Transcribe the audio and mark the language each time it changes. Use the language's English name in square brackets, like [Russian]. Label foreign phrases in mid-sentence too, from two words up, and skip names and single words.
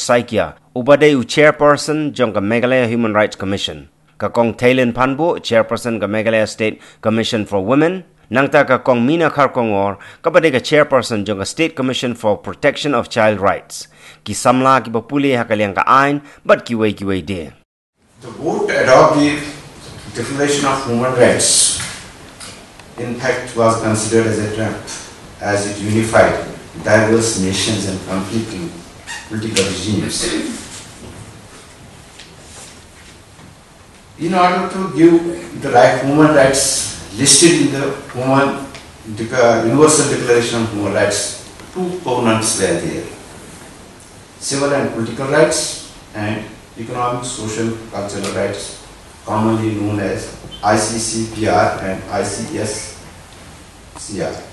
[Khasi] Saikia ubadai u chairperson jong ka Meghalaya Human Rights Commission. Ka kong Taylin Panbo, chairperson ka Meghalaya State Commission for Women. Nangta ka kong Mina Kharkongor, kabadai ka chairperson jong ka State Commission for Protection of Child Rights. Ki samla ki papuli hakaliang ka ain, but kiway de. [English] The vote to adopt the Declaration of Human Rights, in fact, was considered as a triumph, as it unified diverse nations and conflicting political regimes. In order to give the human rights listed in the Universal Declaration of Human Rights, two components were there: civil and political rights and economic, social, cultural rights, commonly known as ICCPR and ICSCR.